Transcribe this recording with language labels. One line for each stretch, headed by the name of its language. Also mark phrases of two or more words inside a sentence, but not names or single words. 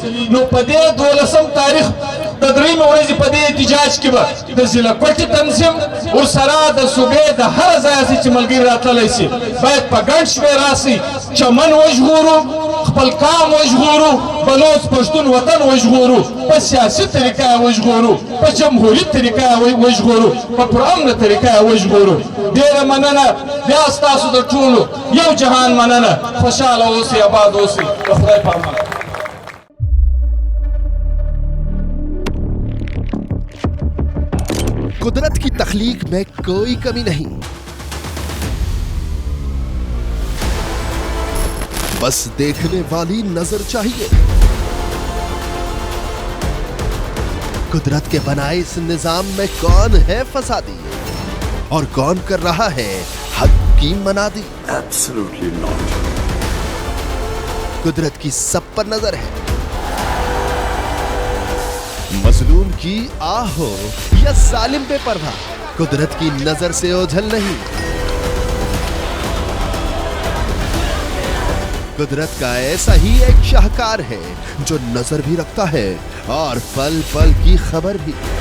Pashto: نو په دې 12 تاریخ د درېیمې ورځې په دې احتجاج کې به د ضلع کوټې تنظیم ورسره د صوبې د هر ځایه چې ملګري راتللی شي باید په ګڼ شمېر راسئ، چمن وژغورو، خپل کام وژغورو، بلوڅ پښتون وطن وژغورو، په سیاسي طریقه یې وژغورو، په جمهوري طریقه یې وژغورو، په پرامنه طریقه یې وژغورو. ډېره مننه، بیا ستاسو د ټولو یو جهان مننه. خوشحاله اوسئ، آباد اوسئ، د خدای په امان.
Hindi: कुदरत की तख्लीक में कोई कमी नहीं, बस देखने वाली नजर चाहिए। कुदरत के बनाए इस निजाम में कौन है फसादी और कौन कर रहा है हक की मनादी?
English: Absolutely not.
Hindi: कुदरत की सब पर नजर है, मजलूम की आह हो या सालिम बेपरवाह, कुदरत की नजर से ओझल नहीं। कुदरत का ऐसा ही एक शाहकार है जो नजर भी रखता है और पल पल की खबर भी।